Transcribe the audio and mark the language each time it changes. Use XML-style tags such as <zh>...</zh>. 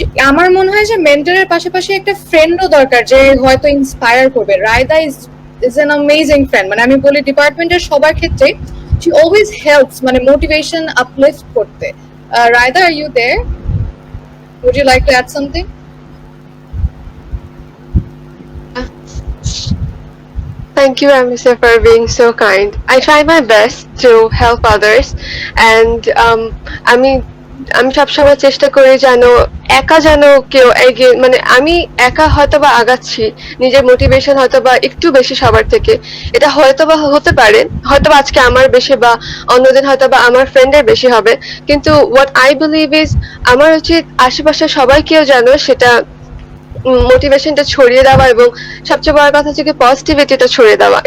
<bn>আমার মনে হয় যে মেন্টরের পাশাপাশি একটা ফ্রেন্ডও দরকার যে হয়তো ইন্সপায়ার করবে।</bn> <en>Raida is an amazing friend,</en> <bn>মানে আমি বলি ডিপার্টমেন্টের সবার ক্ষেত্রে</bn> <en>she always helps</en> <bn>মানে মোটিভেশন আপলিফট করতে।</bn> <en>Raida, are you there? Would you like to add something? Thank you, Ramisa, for being so kind. I try my best to help others, and</en> <bn>আমি সবসময় চেষ্টা করি যেন একা যেন কেউ এগিয়ে, মানে আমি একা হয়তো বা আগাচ্ছি, নিজের মোটিভেশন হয়তো বা একটু বেশি সবার থেকে, এটা হয়তো বা হতে পারে, হয়তো বা আজকে আমার বেশি বা অন্যদিন হয়তো বা আমার ফ্রেন্ডের বেশি হবে, কিন্তু</bn> <en>what I believe is</en> <bn>আমার উচিত আশেপাশে সবাইকেও যেন সেটা মোটিভেশনটা ছড়িয়ে দেওয়া, এবং সবচেয়ে বড় কথা হচ্ছে কি পজিটিভিটিটা ছড়িয়ে দেওয়া।</bn>